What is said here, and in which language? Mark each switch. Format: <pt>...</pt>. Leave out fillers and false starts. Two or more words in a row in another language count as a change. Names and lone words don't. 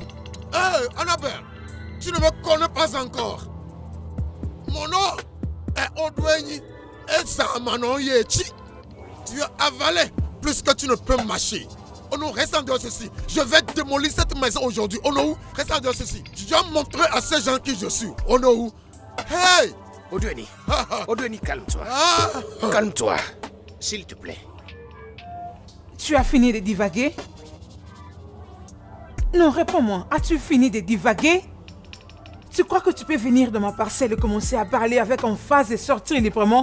<fr>Hé, Annabelle, tu ne me connais pas encore. Mon nom est Odwenyi et Zamanon Yechi. Tu as avalé plus que tu ne peux marcher. Ono, reste en dehors ceci. Je vais démolir cette maison aujourd'hui. Ono, reste en dehors ceci. Je dois montrer à ces gens qui je suis. Ono, hey! Odweni, Odweni, calme-toi. Ah! Calme-toi, s'il te plaît. Tu as fini de divaguer? Non, réponds-moi. As-tu fini de divaguer? Tu crois que tu peux venir dans ma parcelle et commencer à parler avec emphase et sortir librement?</fr>